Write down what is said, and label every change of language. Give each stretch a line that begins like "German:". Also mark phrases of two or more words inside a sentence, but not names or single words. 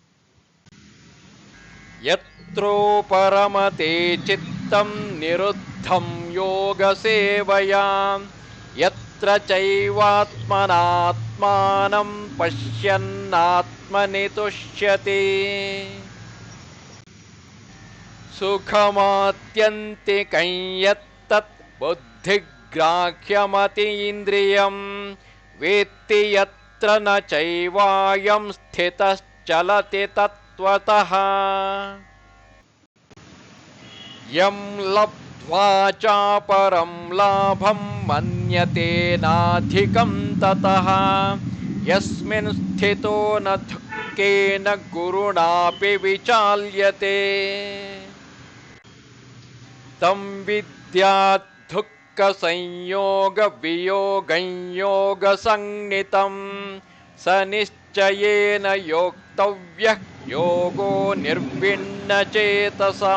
Sanskrit: ಯತ್ರೋಪರಮತೆ ಚಿತ್ತಂ ನಿರುದ್ಧಂ ಯೋಗ ಸೇವಯಾ ಯತ್ರ ಚೈವಾತ್ಮನಾತ್ಮಾನಂ ಪಶ್ಯನ್ನಾತ್ಮನಿ ತುಷ್ಯತಿ ಸುಖಮಾತ್ಯಂತಿಕಂ ಯತ್ತತ್ ಬುದ್ಧಿಗ್ರಾಹ್ಯಮತೀಂದ್ರಿಯಂ ವೇತ್ತಿ ಯತ್ರ ನ ಚೈವಾಯಂ ಸ್ಥಿತಶ್ಚಲತಿ ತತ್ವತಃ ಯಂ ಲಬ್ಧ್ವಾ ಚಾಪರಂ ಲಾಭಂ ಮನ್ಯತೆ ನಾಧಿಕಂ ತತಃ ಯಸ್ಮಿನ್ ಸ್ಥಿತೋ ನ ದುಃಖೇನ ಗುರುಣಾಪಿ ವಿಚಾಲ್ಯತೆ ತಂ ವಿದ್ಯಾತ್ ದುಃಖ ಸಂಯೋಗ ವಿಯೋಗಂ ಯೋಗ ಸಂಜ್ಞಿತಂ ಸ ನಿಶ್ಚಯೇನ ಯೋಕ್ತವ್ಯಃ ಯೋಗೋ ನಿರ್ವಿಣ್ಣ ಚೇತಸಾ.